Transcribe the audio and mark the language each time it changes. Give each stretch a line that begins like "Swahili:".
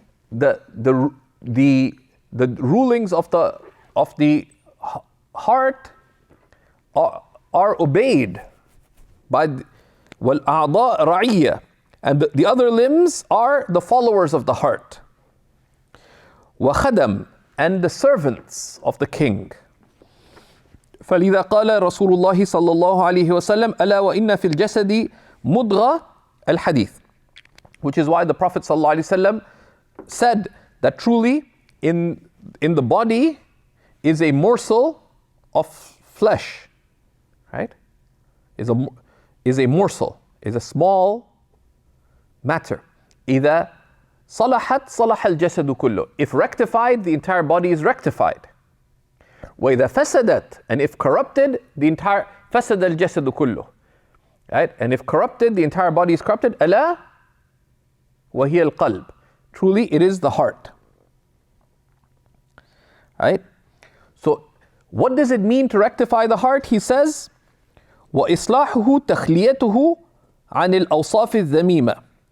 English: The rulings of the heart are obeyed by wal-a'dha' ra'iyya, and the other limbs are the followers of the heart. Wa khadam, and the servants of the king.
Arabic: فلذا قال رسول الله صلى الله عليه وسلم ألا وإن في الجسد مضغة الحديث,
English: which is why the Prophet
Arabic: صلى الله عليه وسلم
English: said that truly in the body is a morsel of flesh, right? Is a morsel, is a small matter.
Arabic: إذا صلحت صلح الجسد كله.
English: If rectified, the entire body is rectified.
Arabic: وإذا فسدت,
English: and if corrupted, the entire
Arabic: فسد الجسد كله.
English: Right? And if corrupted, the entire body is corrupted.
Arabic: ألا وهي القلب.
English: Truly, it is the heart. Right? So, what does it mean to rectify the heart? He says,
Arabic: وإصلاحه تخليته عن الأوصاف الذميمة.